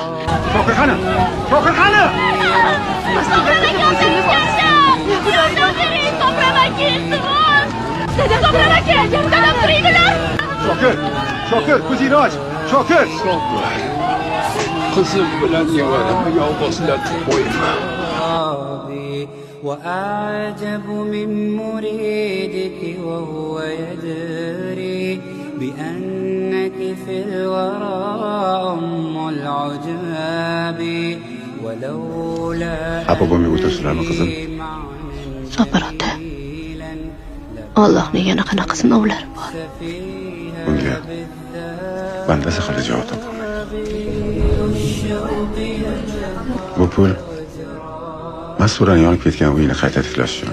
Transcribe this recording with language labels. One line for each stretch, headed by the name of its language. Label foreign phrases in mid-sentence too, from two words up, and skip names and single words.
Uzbek: Shokir qani? Shokir qani? Shokir, ko'zingni och. Shokir. Qizim bilan nevaramni yolg'izlatib qo'yma.
Arabic: وأعجب من مريدك وهو يدري بأنك في الورى أم العجاب ولولا
Uzbek: Xafa bo'lmay o'tirsizlarmi qizim? Sabr ota. Allohning yana qanaqa sinovlari bor. Bunga banda saxola javob topolmaydi. Bu pul Mas'urani yonib ketgan uyini qayta tiklash uchun.